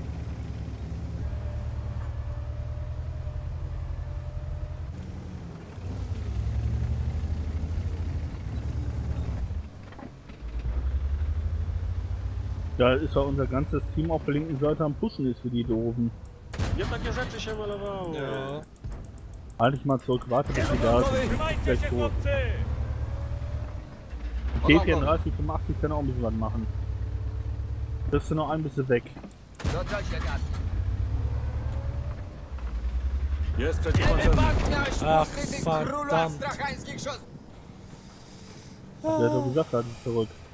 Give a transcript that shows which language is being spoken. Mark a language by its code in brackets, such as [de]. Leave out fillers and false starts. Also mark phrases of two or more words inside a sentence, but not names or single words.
[de] Da ist ja unser ganzes Team auf der linken Seite am Pushen ist für die Doofen. [pl] Nie takie rzeczy się malowało. [de] Ja. Halt dich mal zurück, warte bis die da sind. [pl] Trzymajcie [de] Gleich [pl] się, [de] tot. [pl] chłopcy! [de] T34, 85 kann auch ein bisschen was machen. Bist du noch ein bisschen weg. [pl] Jest przeciwpancerny. [de] Ach, verdammt. Der hat doch gesagt, halt dich zurück.